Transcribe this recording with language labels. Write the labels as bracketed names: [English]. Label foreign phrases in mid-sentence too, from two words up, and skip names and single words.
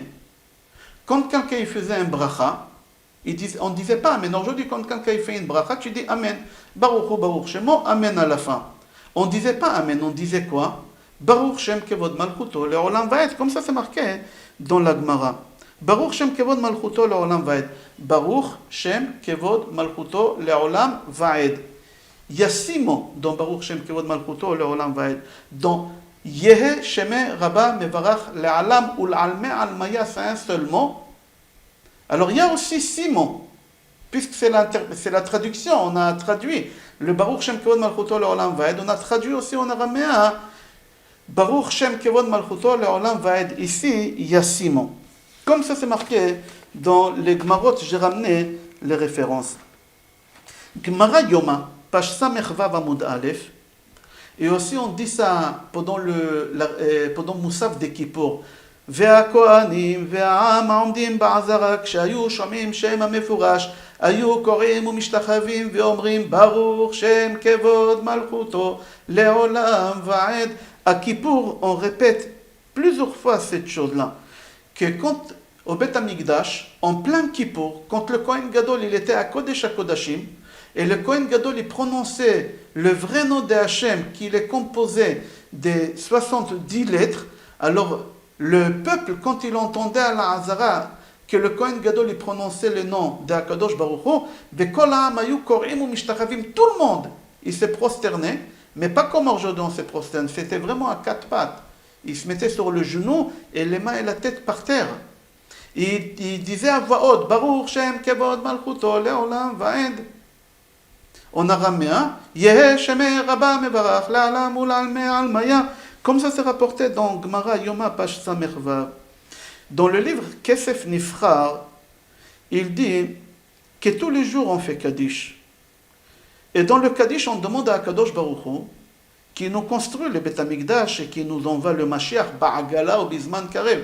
[French] Quand quelqu'un faisait un bracha, on ne disait pas Amen. Aujourd'hui, quand quelqu'un fait une bracha, tu dis Amen. [Hebrew] ברוך הוא ברוך שמו, [French] Amen à la fin. On ne disait pas Amen, on disait quoi? [Hebrew] ברוך שם כבוד מלכותו לעולם ועד, [French] comme ça c'est marqué dans la Gemara. [Hebrew] ברוך שם כבוד מלכותו לעולם ועד. ברוך שם כבוד מלכותו לעולם ועד. [French] Il y a 6 mots dans [Hebrew] ברוך שם כבוד מלכותו לעולם ועד. [Aramaic] Dans יהא שמיה רבא מברך לעלם ולעלמי עלמיא, [French] c'est un seul mot. Alors il y a aussi 6 mots, puisque c'est la traduction, on a traduit le [Hebrew] ברוך שם כבוד מלכותו לעולם ועד, [French] on a traduit aussi en araméen [Hebrew] ברוך שם כבוד מלכותו לעולם ועד. [French] Ici, il y a 6 mots. Comme ça c'est marqué dans les Gemarot, j'ai ramené les références. Gemara Yoma, page [Hebrew] סמך וו עמוד אלף. [French] Et aussi on dit ça pendant Moussaf de Kippour. [Hebrew] והכהנים והעם העומדים בעזרה כשהיו שומעים שם המפורש היו קוראים ומשתחווים ואומרים ברוך שם כבוד מלכותו לעולם ועד. [French] À Kippour, on répète plusieurs fois cette chose-là, que quand au Beth Amikdash, en plein Kippour, quand le Kohen Gadol il était à Kodesh HaKodashim, et le Kohen Gadol il prononçait le vrai nom de Hachem, qu'il est composé des 70 lettres, alors le peuple, quand il entendait à la Hazara que le Kohen Gadol il prononçait le nom de Akadosh Baruch Hu, tout le monde il s'est prosterné, mais pas comme aujourd'hui on se prosterne, c'était vraiment à 4 pattes. Il se mettait sur le genou et les mains et la tête par terre. Il disait à voix haute, [Hebrew] ברוך שם כבוד מלכותו לעולם ועד. [French] En araméen, [Aramaic] יהא שמיה רבא מברך לעלם ולעלמי עלמיא. [French] Comme ça c'est rapporté dans Gemara Yoma, page [Hebrew] סמך וו. [French] Dans le livre Kesef Nifrar, il dit que tous les jours on fait Kaddish. Et dans le Kaddish, on demande à Akadosh Baruch Hu, qui nous construit le Beth Amikdash et qui nous envoie le Mashiach, [Aramaic] בעגלא ובזמן קריב.